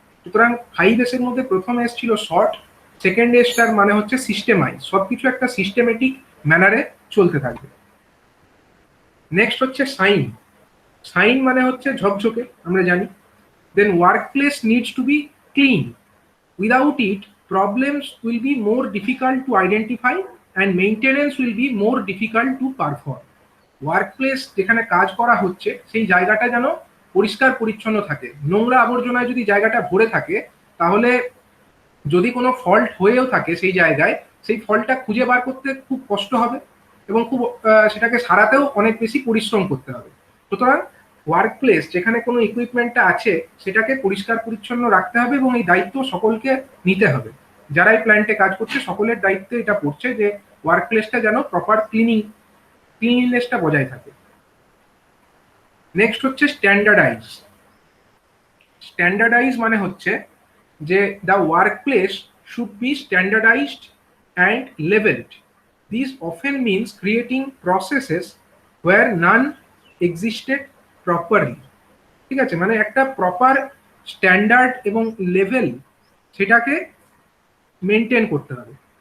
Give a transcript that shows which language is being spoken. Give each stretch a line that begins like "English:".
Bangla: সুতরাং 5S এর মধ্যে প্রথম এস ছিল শর্ট, সেকেন্ড এসটার মানে হচ্ছে সিস্টেমাইজ, সবকিছু একটা সিস্টেমেটিক ম্যানারে চলতে থাকবে। নেক্সট হচ্ছে সাইন। সাইন মানে হচ্ছে ঝকঝকে, আমরা জানি।
English: Then work place needs to be clean. Without it problems will be more difficult to identify and maintenance will be more difficult to perform.
Bangla: Workplace যেখানে কাজ করা হচ্ছে সেই জায়গাটা যেন পরিষ্কার পরিচ্ছন্ন থাকে। নোংরা আবর্জনায় যদি জায়গাটা ভরে থাকে তাহলে যদি কোনো ফল্ট হয়েও থাকে সেই জায়গায়, সেই ফল্টটা খুঁজে বার করতে খুব কষ্ট হবে এবং খুব সেটাকে সারাতেও অনেক বেশি পরিশ্রম করতে হবে। সুতরাং ওয়ার্কপ্লেস যেখানে কোনো ইকুইপমেন্টটা আছে সেটাকে পরিষ্কার পরিচ্ছন্ন রাখতে হবে এবং এই দায়িত্ব সকলকে নিতে হবে। যারা এই প্ল্যান্টে কাজ করছে সকলের দায়িত্বে এটা পড়ছে যে ওয়ার্কপ্লেসটা যেন প্রপার ক্লিনলিনেসটা বজায় থাকে। নেক্সট হচ্ছে স্ট্যান্ডার্ডাইজ। স্ট্যান্ডার্ডাইজ মানে হচ্ছে যে
English: the workplace should be standardized and labeled. This often means creating processes where none existed properly.
Bangla: ঠিক আছে, মানে একটা প্রপার স্ট্যান্ডার্ড এবং লেভেল সেটাকে মেনটেন করতে হবে।